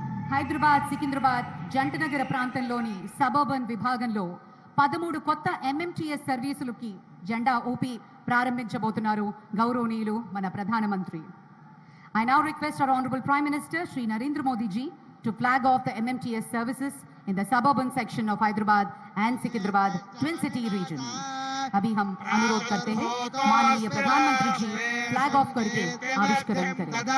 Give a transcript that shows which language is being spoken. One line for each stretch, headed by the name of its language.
Telugu: హైదరాబాద్ సికింద్రాబాద్ జంటనగర ప్రాంతంలోని సబర్బన్ విభాగంలో 13 కొత్త ఎంఎంటీఎస్ సర్వీసులకి జెండా ఊపి ప్రారంభించబోతున్నారు గౌరవనీయులు మన ప్రధానమంత్రి.
English: I now request our Honorable Prime Minister Shri Narendra Modi ji to flag off the MMTS services in the suburban section of Hyderabad and Sikidrabad Twin City region.
Hindi: अभी हम अनुरोध करते हैं माननीय प्रधानमंत्री जी फ्लैग ऑफ करके आविष्करण करें.